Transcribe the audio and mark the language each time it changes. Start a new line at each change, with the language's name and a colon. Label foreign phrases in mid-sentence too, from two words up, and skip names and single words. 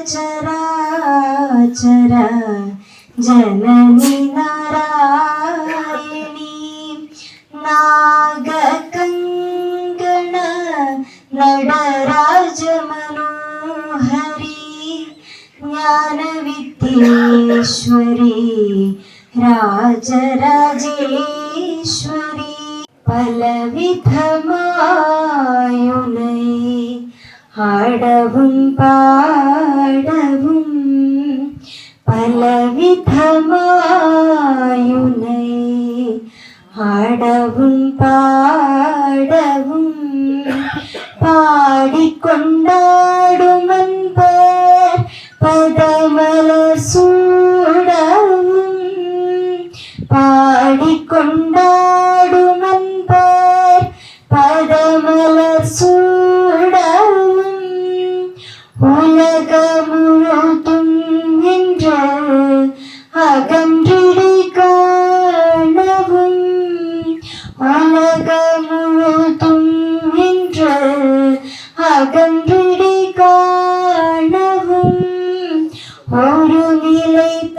Sanskrit: चराचर जननी नारायणी नागकङ्गण नडराज मनोहरी ज्ञानविद्येश्वरी राजराजेश्वरी
Tamil: பலவிதமாயுனை ஆடவும் பாடவும் பலவிதமாயுனை ஆடவும் பாடவும் பாடிக்கொண்டாடுமன்பர் பதமலர் சூடவும் பாடிக்கொண்டாடுமன்பர் பதமலர் சூடவும் உலகமுழுதும் என்று அகன்றிடை காணவும் உலகமுழுதும் என்று அகன்றிடை காணவும் ஒரு நிலை